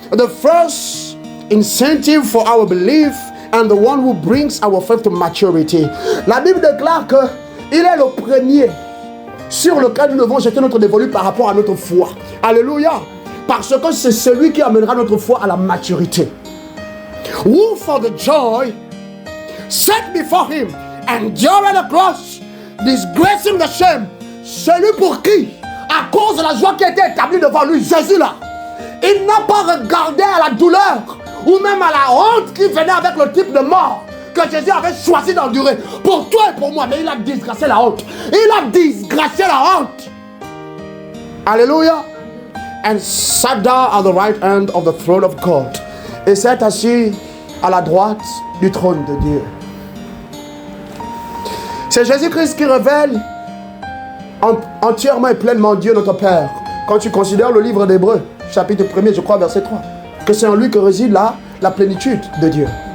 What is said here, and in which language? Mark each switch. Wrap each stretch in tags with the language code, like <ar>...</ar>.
<en>The first incentive for our belief and the one who brings our faith to maturity.</en> <fr>La Bible déclare que il est le premier sur lequel nous devons jeter notre dévolu par rapport à notre foi. Alléluia. Parce que c'est celui qui amènera notre foi à la maturité.</fr> <en>Who for the joy set before him endured the cross, disgracing the shame.</en> <fr>Celui pour qui, à cause de la joie qui a été établie devant lui, Jésus là, il n'a pas regardé à la douleur ou même à la honte qui venait avec le type de mort que Jésus avait choisi d'endurer pour toi et pour moi. Mais il a disgracé la honte. Il a disgracé la honte. Alléluia.</fr> <en>And sat down at the right hand of the throne of God.</en> <fr>Et s'est assis à la droite du trône de Dieu. C'est Jésus-Christ qui révèle entièrement et pleinement Dieu notre Père. Quand tu considères le livre d'Hébreux, chapitre 1er, je crois, verset 3, que c'est en lui que réside la plénitude de Dieu.</fr>